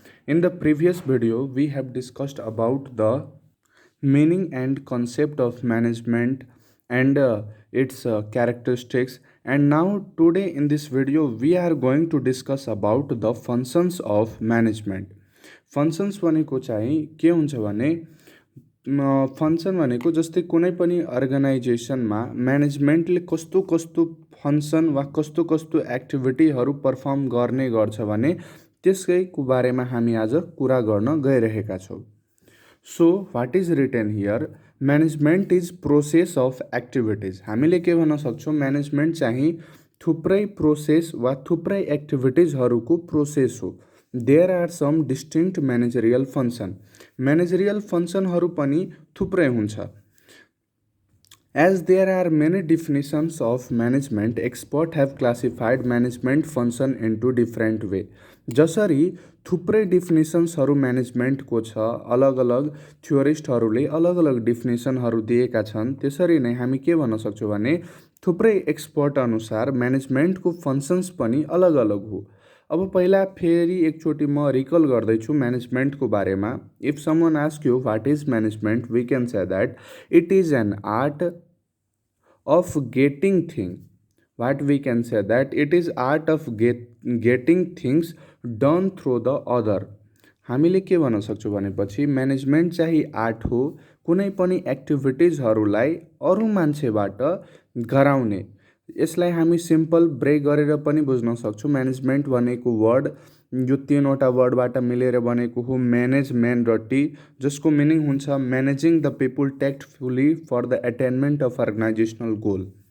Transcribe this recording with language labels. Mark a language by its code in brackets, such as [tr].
[en] In the previous video we have discussed about the meaning and concept of management and its characteristics, and now today in this video we are going to discuss about the functions of management. [ne] Functions भनेको चाहिँ के हुन्छ भने function भनेको जस्तै कुनै पनि अर्गनाइजेसनमा म्यानेजमेन्टले कस्तो कस्तो फङ्सन वा कस्तो कस्तो एक्टिभिटीहरू पर्फर्म गर्ने गर्छ भने त्यसैको बारेमा हामी आज कुरा गर्न गइरहेका छौँ. [en] So what is written here? Management is process of activities. [ne] हामीले के भन्न सक्छौँ? म्यानेजमेन्ट चाहिँ थुप्रै प्रोसेस वा थुप्रै एक्टिभिटिजहरूको प्रोसेस हो. [en] There are some distinct managerial function. [ne] Managerial फङ्सनहरू पनि थुप्रै हुन्छ. [en] As there are many definitions of management, experts have classified management function into different way. [ne] जसरी थुप्रै डिफिनेसन्सहरू म्यानेजमेन्टको छ, अलग अलग थ्योरिस्टहरूले अलग अलग डिफिनेसनहरू दिएका छन्, त्यसरी नै हामी के भन्न सक्छौँ भने थुप्रै एक्सपर्ट अनुसार म्यानेजमेन्टको फङ्सन्स पनि अलग अलग हो. अब पहिला फेरि एकचोटि म रिकल गर्दैछु म्यानेजमेन्टको बारेमा. [en] If someone ask you what is management, we can say that it is an art of getting thing. What we can say that it is art of getting things done through the other. [ne] हामीले के भन्न सक्छौँ भनेपछि management चाहिँ art हो कुनै पनि एक्टिभिटिजहरूलाई अरू मान्छेबाट गराउने. यसलाई हामी सिम्पल ब्रेक गरेर पनि बुझ्न सक्छौँ. म्यानेजमेन्ट भनेको वर्ड यो तीनवटा वर्डबाट मिलेर बनेको हो, म्यानेज, म्यान र टी, जसको मिनिङ हुन्छ [en] Managing the people tactfully for the attainment of organizational goal.